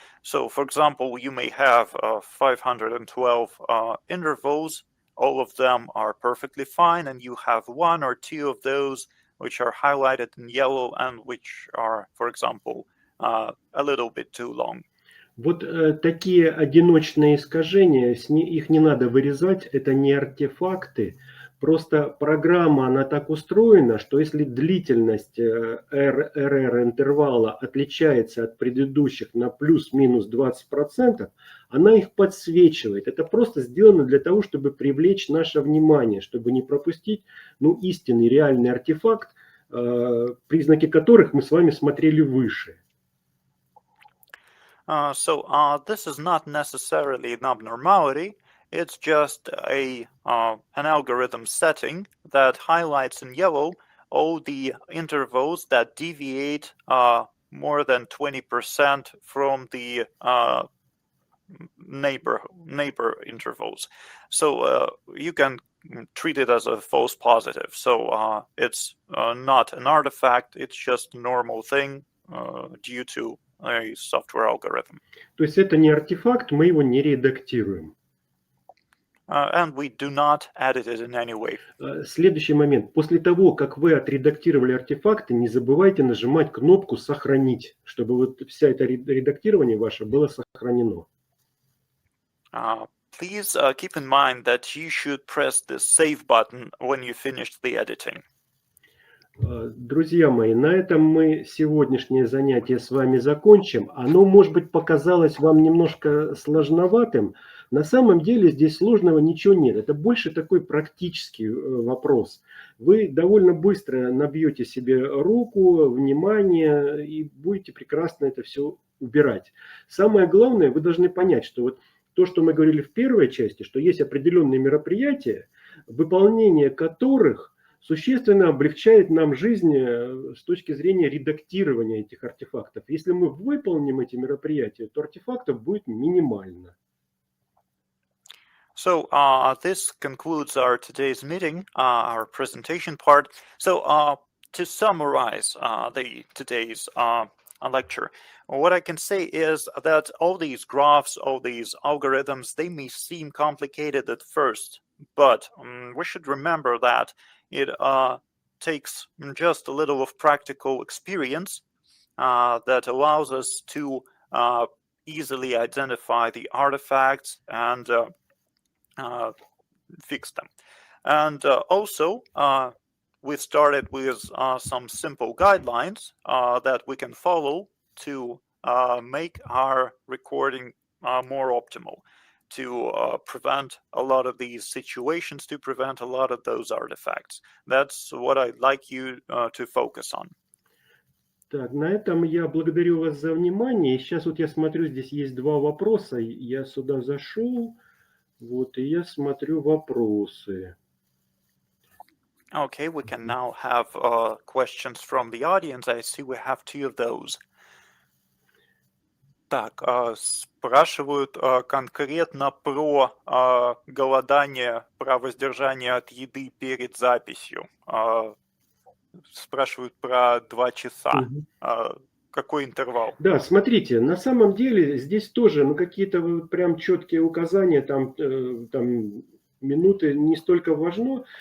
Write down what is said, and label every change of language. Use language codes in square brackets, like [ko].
[en] So, for example, you may have 512 intervals. All of them are perfectly fine, and you have one or two of those which are highlighted in yellow and which are, for example, a little bit too long. [ru] Вот такие одиночные искажения, их не надо вырезать, это не артефакты. Просто программа, она так устроена, что если длительность РР интервала отличается от предыдущих на плюс-минус 20%, она их подсвечивает. Это просто сделано для того, чтобы привлечь наше внимание, чтобы не пропустить, ну, истинный, реальный артефакт, признаки которых мы с вами смотрели выше. [en] So this is not necessarily an abnormality. It's just an algorithm setting that highlights in yellow all the intervals that deviate more than 20% from the neighbor intervals. So you can treat it as a false positive. So it's not an artifact. It's just a normal thing due to a software algorithm. [ru] То есть это не артефакт, мы его не редактируем. [en] And we do not edit it in any way. [ru] Следующий момент. После того, как вы отредактировали артефакты, не забывайте нажимать кнопку «Сохранить», чтобы вот вся это редактирование ваше было сохранено. [en] Please keep in mind that you should press the save button when you finish the editing. [ru] Друзья мои, на этом мы сегодняшнее занятие с вами закончим. Оно, может быть, показалось вам немножко сложноватым. На самом деле здесь сложного ничего нет. Это больше такой практический вопрос. Вы довольно быстро набьете себе руку, внимание и будете прекрасно это все убирать. Самое главное, вы должны понять, что вот то, что мы говорили в первой части, что есть определенные мероприятия, выполнение которых существенно облегчает нам жизнь с точки зрения редактирования этих артефактов. Если мы выполним эти мероприятия, то артефактов будет минимально. [en] So this concludes our today's meeting, our presentation part. So to summarize today's lecture, what I can say is that all these graphs, all these algorithms, they may seem complicated at first, but we should remember that it takes just a little of practical experience that allows us to easily identify the artifacts and fix them. And also, we started with some simple guidelines that we can follow to make our recording more optimal, to prevent a lot of these situations, to prevent a lot of those artifacts. That's what I'd like you to focus on. [ru] Так, на этом я благодарю вас за внимание. Сейчас вот я смотрю, здесь есть два вопроса. Я сюда зашел, вот, и я смотрю вопросы. [en] Okay, we can now have questions from the audience. I see we have two of those. [ru] Так, спрашивают конкретно про голодание, про воздержание от еды перед записью. Спрашивают про 2 часа. Какой интервал? Да, смотрите, на самом деле здесь тоже какие-то прям четкие указания, там минуты не столько важно.